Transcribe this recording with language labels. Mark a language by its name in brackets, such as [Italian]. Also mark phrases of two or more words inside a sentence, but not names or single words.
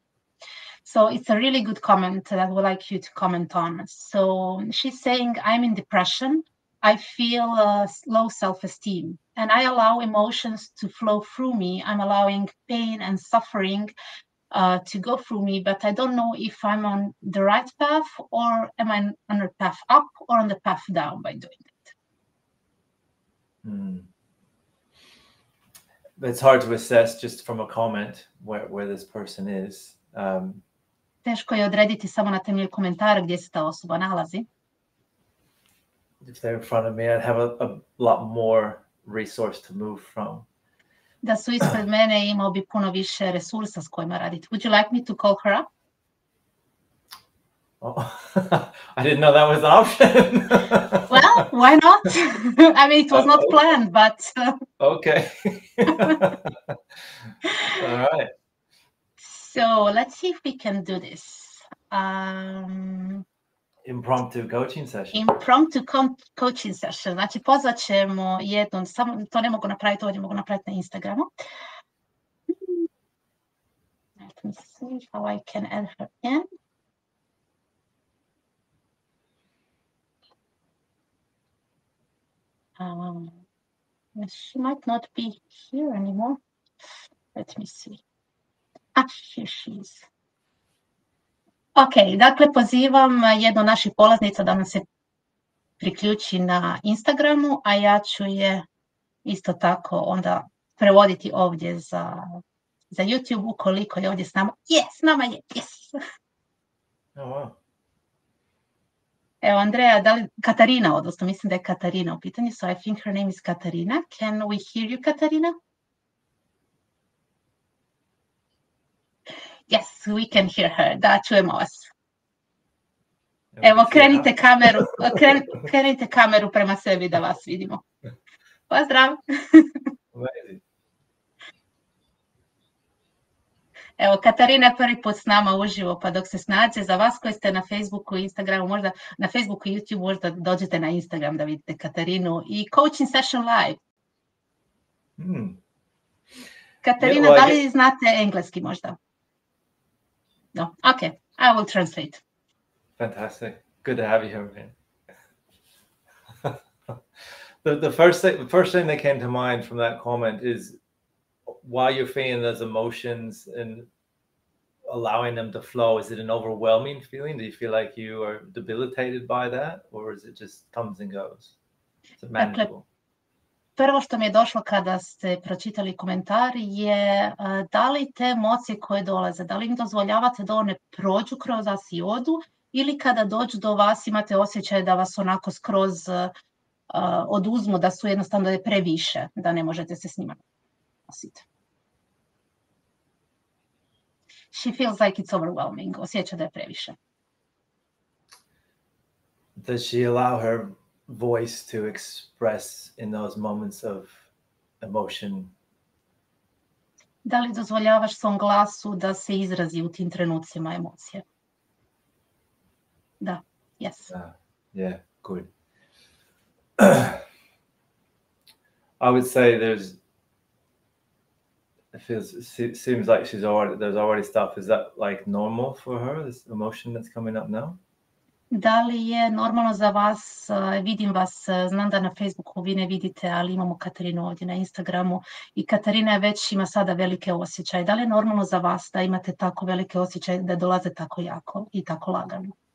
[English] So it's a really good comment that I would like you to comment on. So she's saying, I'm in depression. I feel low self-esteem and I allow emotions to flow through me. I'm allowing pain and suffering to go through me, but I don't know if I'm on the right path or am I on the path up or on the path down by doing it. It's hard to assess just from a comment where this person is. [Croatian] Teško je odrediti samo na temelju komentara gdje se ta osoba nalazi. [English] If they're in front of me, I'd have a lot more resource to move from. [Croatian] Da su ispred mene, imao bi puno više resursa s kojima raditi. [English] Would you like me to call her up? Oh, I didn't know that was an option. Well, why not? I mean, it was not planned, but... Okay. All right. So let's see if we can do this. Impromptu coaching session. Impromptu coaching session. [Croatian] Znači, pozvat ćemo jednom, samo to ne mogu napraviti ovdje, mogu napraviti na Instagramu. [English] Let me see how I can add her in. She might not be here anymore. Let me see. Here she is. [Croatian] Ok, dakle, pozivam jednu naših polaznica da nam se priključi na Instagramu, a ja ću je isto tako onda prevoditi ovdje za YouTube ukoliko je ovdje s nama. S nama je, yes! [English] Oh, wow. [Croatian] Evo, Andreja, da li Katarina, odnosno mislim da je Katarina u pitanju, [English] so I think her name is Katarina. Can we hear you, Katarina? Yes, we can hear her. [Croatian] Da, čujemo vas. Evo, krenite kameru prema sebi da vas vidimo. Pozdrav! Evo, Katarina je prvi put s nama uživo, pa dok se snađe, za vas koji ste na Facebooku i Instagramu, možda na Facebooku i YouTube, možda dođete na Instagram da vidite Katarinu i [English] coaching session live. [Croatian] Katarina, da li znate engleski možda? [English] No, okay, I will translate. Fantastic. Good to have you here, man. The first thing that came to mind from that comment is while you're feeling those emotions and allowing them to flow, is it an overwhelming feeling? Do you feel like you are debilitated by that, or is it just comes and goes? Is it manageable? [Croatian] Prvo što mi je došlo kada ste pročitali komentar je da li te emocije koje dolaze, da li im dozvoljavate da one prođu kroz vas i odu, ili kada dođu do vas imate osjećaj da vas onako skroz oduzmu, da su jednostavno da je previše, da ne možete se s njima nositi. [English] She feels like it's overwhelming. [Croatian] Osjeća da je previše. [English] Does she allow her voice to express in those moments of emotion? [Croatian] Da li dozvoljavaš svom glasu da se izrazi u tim trenucima emocije? Da, [English] yes. Yeah, good. I would say it seems like there's already stuff. Is that like normal for her, this emotion that's coming up now? [Croatian] Da li je normalno za vas, vidim vas, znam da na Facebooku vi ne vidite, ali imamo Katarinu ovdje na Instagramu i Katarina već ima sada velike osjećaje. Da li je normalno za vas da imate tako velike osjećaje, da dolaze tako jako i tako lagano?